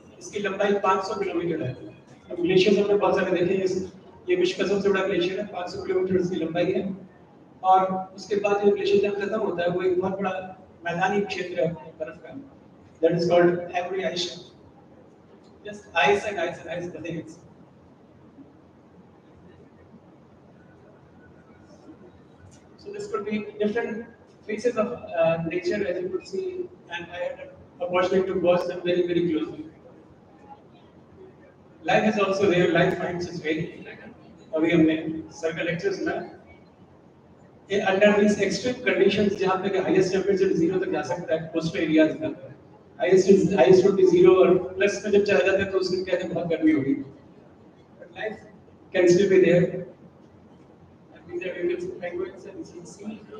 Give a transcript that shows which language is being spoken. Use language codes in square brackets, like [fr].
[hi] इसकी लंबाई 500 किलोमीटर है। अब ग्लेशियर्स हमने बहुत सारे देखे हैं, ये विश्व का सबसे बड़ा ग्लेशियर है, 500 किलोमीटर इसकी लंबाई है। और उसके बाद जो ग्लेशियर जब खत्म होता है वो एक बहुत बड़ा मैदानी क्षेत्र है बर्फ का, [en] That is called every ice, just ice and ice and ice, nothing else. So this could be different faces of nature, as you could see, and I had an opportunity to watch them very, very closely. Life is also there. Life finds its way. [hi] अभी हमने sir का lecture सुना। ये [en] under these extreme conditions, [hi] जहाँ पे highest temperature 0 तक जा सकता है coastal areas का, [en] highest would be 0 [hi] और plus में जब चला जाता है तो उसके क्या है बहुत गर्मी होगी। [en] But life can still be there. These are various penguins and sea.